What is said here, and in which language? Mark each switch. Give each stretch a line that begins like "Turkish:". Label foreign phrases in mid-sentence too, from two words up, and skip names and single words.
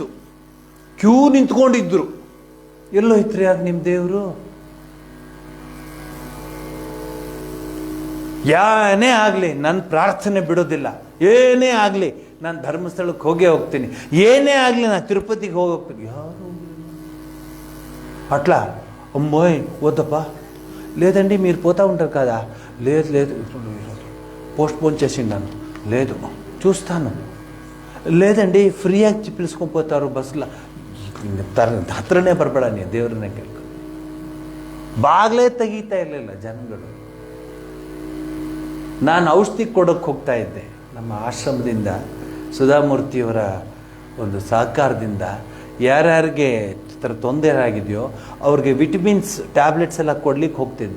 Kannada: ಕ್ಯೂ ನಿಂತ್ಕೊಂಡಿದ್ರು. ಎಲ್ಲೋ ಇತ್ರಿ ಆಗ ನಿಮ್ಮ ದೇವರು? ಏನೇ ಆಗಲಿ ನನ್ನ ಪ್ರಾರ್ಥನೆ ಬಿಡೋದಿಲ್ಲ. ಏನೇ ಆಗಲಿ ನಾನು ಧರ್ಮಸ್ಥಳಕ್ಕೆ ಹೋಗ್ತೀನಿ. ಏನೇ ಆಗಲಿ ನಾನು ತಿರುಪತಿಗೆ ಹೋಗ್ತೀನಿ.
Telugu: ಯಾರು అట్లా అమ్మోయ్ వద్దప్పా లేదండి మీరు పోతా ఉంటారు కదా. లేదు పోస్ట్ పోన్ చేసిండాను. లేదు చూస్తాను. లేదండి ಫ್ರೀಯಾಗಿ పిలుచుకొని పోతారు బస్సులో.
Kannada: ಹತ್ರನೇ ಬರಬೇಡ ನೀವು, ದೇವ್ರನ್ನೇ ಕೇಳ್ಕೊ. ಬಾಗ್ಲೇ ತೆಗೀತಾ ಇರಲಿಲ್ಲ ಜನಗಳು. ನಾನು ಔಷಧಿ ಕೊಡೋಕ್ಕೆ ಹೋಗ್ತಾ ಇದ್ದೆ. ನಮ್ಮ ಆಶ್ರಮದಿಂದ ಸುಧಾಮೂರ್ತಿಯವರ ಒಂದು ಸಹಕಾರದಿಂದ ಯಾರ್ಯಾರಿಗೆ ಥರ ತೊಂದರೆ ಆಗಿದೆಯೋ ಅವ್ರಿಗೆ
English: vitamins tablets
Kannada: ಎಲ್ಲ ಕೊಡ್ಲಿಕ್ಕೆ ಹೋಗ್ತಿದ್ದೆ.